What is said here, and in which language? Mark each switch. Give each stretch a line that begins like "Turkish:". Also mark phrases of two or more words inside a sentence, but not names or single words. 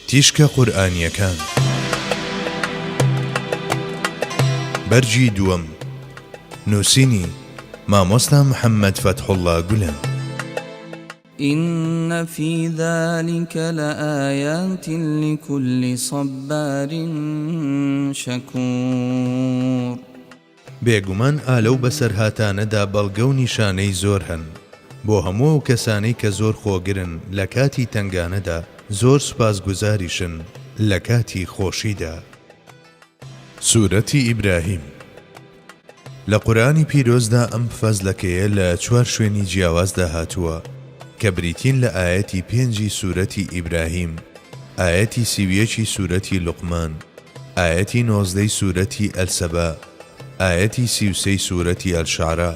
Central Kurdish: تیشکە قورئانیەکان بەرجی دووەم نووسینی مامۆستا محەممەد فەتحوڵڵا گولەن.
Arabic: إن في ذلك لآيات لكل صبار شكور.
Central Kurdish: بێگومان ئالەو بەسەر هاتانەدا بەڵگە و نیشانەی زۆر هەن بۆ هەموو ئەو کەسانەی کە زۆر خۆگرن لە کاتی تەنگانەدا، زۆر سوپاسگوزاریشن لە کاتی خۆشیدا. سوورەتی ئیبراهیم لە قورئانی پیرۆزدا ئەم فەزلەکەیە لە 4 شوێنی جیاوازدا هاتووە کە بریتین لە ئاەتی 5 سوورەتی ئیبراهیم، ئاەتی 31 سوورەتی لوقمان، ئاەتی 19 سوورەتی ئەلسەبا، ئاەتی 33 سوورەتی ئەلشعرا.